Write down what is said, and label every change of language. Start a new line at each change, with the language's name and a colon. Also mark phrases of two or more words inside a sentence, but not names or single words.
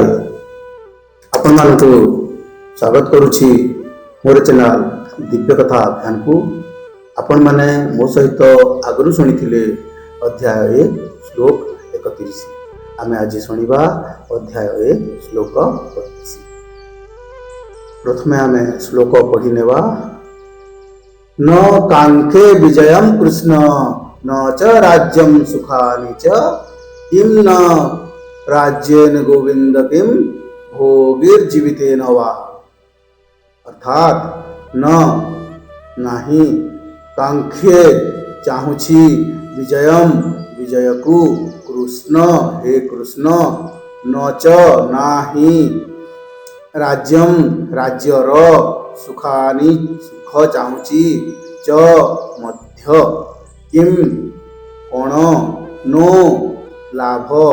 Odia: ଆପଣମାନଙ୍କୁ ସ୍ୱାଗତ କରୁଛି ମୋର ଚ୍ୟାନେଲ ଦିବ୍ୟ କଥା ଅଧ୍ୟାୟକୁ। ଆପଣମାନେ ମୋ ସହିତ ଆଗରୁ ଶୁଣିଥିଲେ ଅଧ୍ୟାୟ 1 ଶ୍ଲୋକ 31। ଆମେ ଆଜି ଶୁଣିବା ଅଧ୍ୟାୟ 1 ଶ୍ଲୋକ 32। ପ୍ରଥମେ ଆମେ ଶ୍ଲୋକ ପଢ଼ି ନେବା।
Sanskrit: न कांक्षे विजयं कृष्ण न च राज्यं सुखानि च किं न राज्येन गोविंद किं भोगिर्जीवितेन वा।
Odia: ଅର୍ଥାତ ନ ନହୀଁ କାଂକ୍ଷେ ଚାହୁଁଚି ବିଜୟମ ବିଜୟ କୋ କୃଷ୍ଣ ହେ କୃଷ୍ଣ ନ ଚ ନାହି ରାଜ୍ୟମ ରାଜ୍ୟର ସୁଖାନି ସୁଖ ଚାହୁଁଚି ଚ ମଧ୍ୟ କିମ କୋଣ ନୋ ଲାଭ